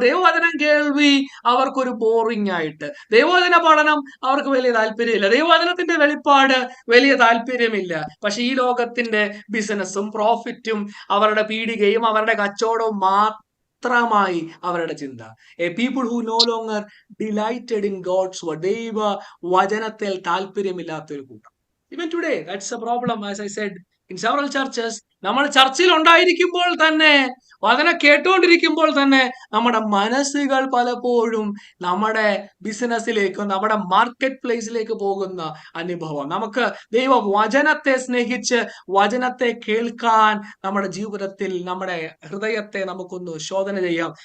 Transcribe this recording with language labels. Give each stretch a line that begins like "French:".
Malayalam: ദൈവവചനം കേൾവി അവർക്കൊരു ബോറിംഗ് ആയിട്ട്, ദൈവവചന പഠനം അവർക്ക് വലിയ താല്പര്യമില്ല, ദൈവവചനത്തിന്റെ വെളിപ്പാട് വലിയ താല്പര്യമില്ല. പക്ഷെ ഈ ലോകത്തിന്റെ ബിസിനസ്സും പ്രോഫിറ്റും അവരുടെ പീടികയും അവരുടെ കച്ചവടവും മാത്രമായി അവരുടെ ചിന്ത.
English: A people who no longer delighted in God's word.
Malayalam: ദൈവ വചനത്തിൽ താല്പര്യമില്ലാത്തൊരു കൂട്ടം.
English: Even today, that's a problem, as I said, in several churches.
Malayalam: നമ്മൾ ചർച്ചിൽ ഉണ്ടായിരിക്കുമ്പോൾ തന്നെ, വചനം കേട്ടുകൊണ്ടിരിക്കുമ്പോൾ തന്നെ നമ്മുടെ മനസ്സുകൾ പലപ്പോഴും നമ്മുടെ ബിസിനസ്സിലേക്കും നമ്മുടെ മാർക്കറ്റ് പ്ലേസിലേക്ക് പോകുന്ന അനുഭവം. നമുക്ക് ദൈവ വചനത്തെ സ്നേഹിച്ച് വചനത്തെ കേൾക്കാൻ നമ്മുടെ ജീവിതത്തിൽ നമ്മുടെ ഹൃദയത്തെ നമുക്കൊന്ന് ശോധന ചെയ്യാം.